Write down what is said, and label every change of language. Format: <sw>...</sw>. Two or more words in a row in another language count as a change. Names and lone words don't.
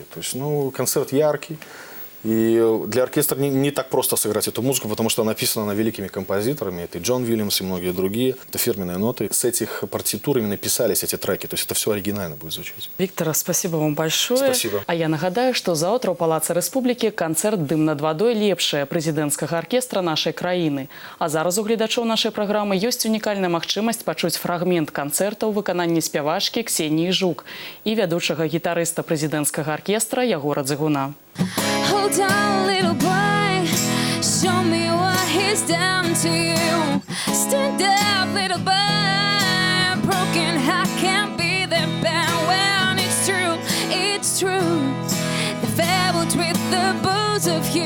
<ru>То есть, концерт яркий. И для оркестра не так просто сыграть эту музыку, потому что она написана она великими композиторами. Это и Джон Уильямс, и многие другие. Это фирменные ноты. С этих партитур именно писались эти треки. То есть это все оригинально будет звучать. Виктор, спасибо вам большое. Спасибо.</ru> <be>А я нагадаю, што заўтра ў Палацы Рэспублікі канцэрт «Дым над вадой» лепшая прэзідэнцкага аркестра нашай краіны. А зараз у гледачоў нашай праграмы ёсць унікальная магчымасць пачуць фрагмент канцэрта ў выкананні спявачкі Ксеніі Жук і вядучага гітарыста прэзідэнцкага аркестра Ягора Дзыгуна.</be> <en>Hold on, little boy, show me what he's done to you. Stand up, little boy, broken heart can't be that bad. Well, it's true, the fabuled with the both of you.</en>